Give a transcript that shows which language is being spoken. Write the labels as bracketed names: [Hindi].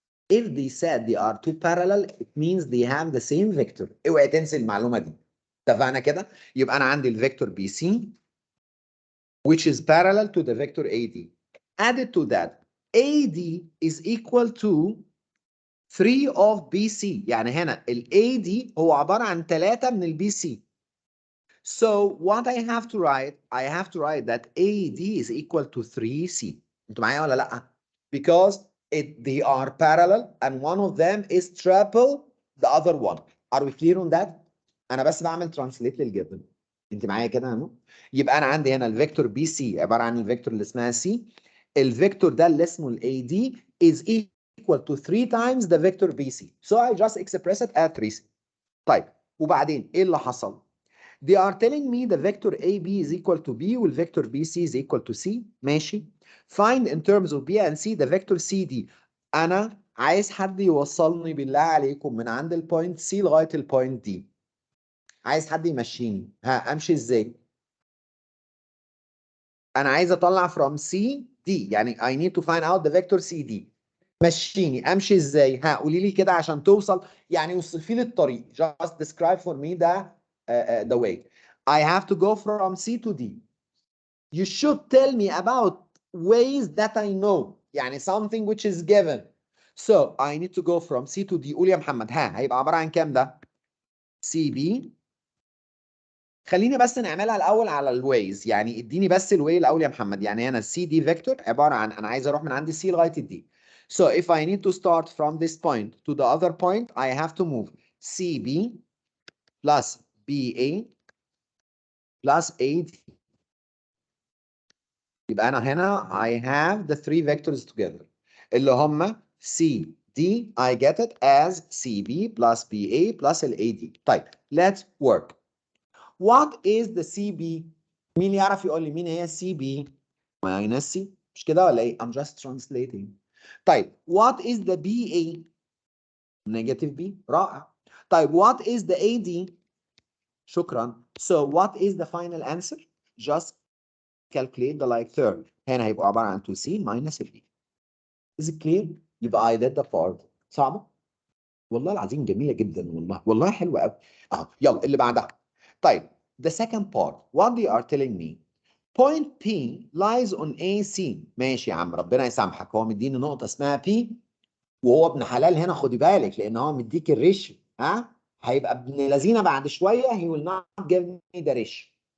[English] If they said they are two parallel, it means they have the same vector. [Arabic] اوعي تنسي المعلومة دي. اتفقنا كده؟ يبقى أنا عندي الفيكتور BC [English] which is parallel to the vector AD. Added to that, AD is equal to 3 of BC. [Arabic] يعني هنا ال AD هو عبارة عن 3 من ال BC. [English] So what I have to write, I have to write that AD is equal to 3C. [Arabic] انتوا معايا ولا لأ؟ [English] Because they are parallel and one of them is triple the other one. Are we clear on that? [Arabic] أنا بس بعمل translate للجبن. انت معايا كده يا نو؟ يبقى أنا عندي هنا الفيكتور بي سي عبارة عن الفيكتور اللي اسمها سي. الفيكتور ده اللي اسمه الاي دي [English] is equal to 3 times the vector BC. So I just express it as 3C. [Arabic] طيب, وبعدين ايه اللي حصل؟ [English] They are telling me the vector AB is equal to B والvector BC is equal to C. [Arabic] ماشي. [English] Find in terms of B and C the vector CD. [Arabic] أنا عايز حد يوصلني بالله عليكم من عند البوينت C لغاية البوينت D. عايز حد يمشيني. أمشي إزاي؟ أنا عايز أطلع [English] from C D. يعني I need to find out the vector CD. [Arabic] مشيني. أمشي إزاي؟ قولي لي كده عشان توصل. يعني وصفي لي الطريق. [English] Just describe for me the way. I have to go from C to D. You should tell me about ways that I know. يعني something which is given. So I need to go from C to D. [Arabic] قول يا محمد. هيبقى عبارة عن كام ده؟ CB. خليني بس نعملها الأول على الويز. يعني اديني بس الواي الأول يا محمد. يعني هنا CD vector عبارة عن أنا عايز أروح من عند C لغاية D. [English] So if I need to start from this point to the other point, I have to move CB plus BA plus AD. [Arabic] يبقى أنا هنا [English] I have the three vectors together [Arabic] اللي هم [English] C D. I get it as CB plus BA plus AD. طيب, let's work. What is the CB? [Arabic] مين يعرف يقول لي مين هي CB minus C؟ مش كده ولا إيه؟ [English] I'm just translating. طيب, what is the BA? Negative B. [Arabic] رائع. [English] طيب, what is the AD? [Arabic] شكرا. [English] So what is the final answer? Just calculate the like term. [Arabic] هنا هيبقى عبارة عن 2C minus B. [English] Is it clear؟ [Arabic] يبقى [English] I did the part. [Arabic] صعبة؟ والله العظيم جميله جدا، والله حلوه قوي. يلا اللي بعدها. [English] طيب the second part what they are telling me point P lies on AC. [Arabic] ماشي يا عم ربنا يسامحك، هو مديني نقطه اسمها P وهو ابن حلال هنا، خدي بالك لان هو مديك الريشيو. هيبقى ابن لذينه بعد شويه [English] he will not give me the ratio.